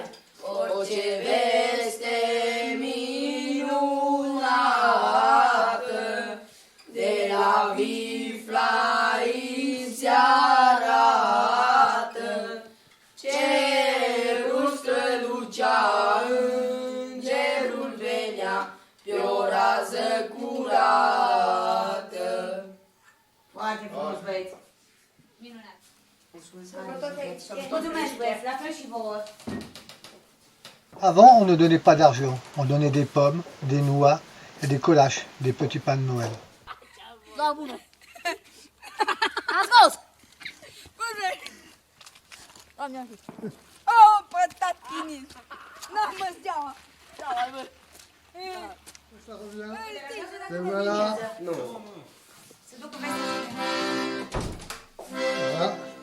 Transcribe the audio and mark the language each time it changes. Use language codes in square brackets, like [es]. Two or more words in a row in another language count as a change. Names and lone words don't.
[ro] O ce veste minunată, de la Viflaim se arată, cerul strălucea, îngerul venea, pe o rază curată. Foarte frumos, băieți! Minunat! Mulțumesc, băieți, la fel și vouă! [fr] Avant, on ne donnait pas d'argent, on donnait des pommes, des noix et des collaches, des petits pains de Noël. [ro] Da, bună! Ascult! Oh, pătatini! N-am mă steaua! [fr] Ça revient. Et voilà. Non. [ro] Se duc cu vestea. [fr] Voilà.